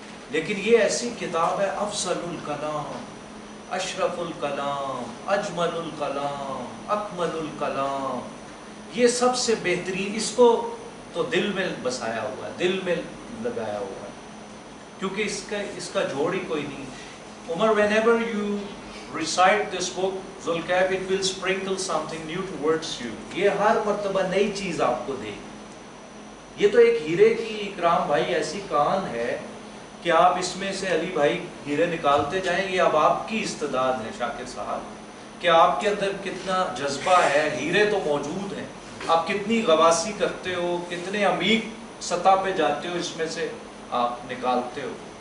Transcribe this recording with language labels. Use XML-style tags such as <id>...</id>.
<ur>لیکن یہ ایسی کتاب ہے افضل الکلام، اشرف الکلام، اجمل الکلام، اکمل الکلام، یہ سب سے بہترین. اس کو تو دل میں بسایا ہوا ہے، دل میں لگایا ہوا ہے، کیونکہ اس کا جوڑ ہی کوئی نہیں.</ur> <en>Umar whenever you recite this book</en> <ur>ذوالکہف</ur> <en>it will sprinkle something new towards you.</en> <ur>یہ ہر مرتبہ نئی چیز آپ کو دے. یہ تو ایک ہیرے کی اکرام بھائی ایسی کان ہے کہ آپ اس میں سے علی بھائی ہیرے نکالتے جائیں. یہ اب آپ کی استعداد ہے شاکر صاحب کہ آپ کے اندر کتنا جذبہ ہے. ہیرے تو موجود ہیں، آپ کتنی غواصی کرتے ہو، کتنے عمیق سطح پہ جاتے ہو، اس میں سے آپ نکالتے ہو.</ur>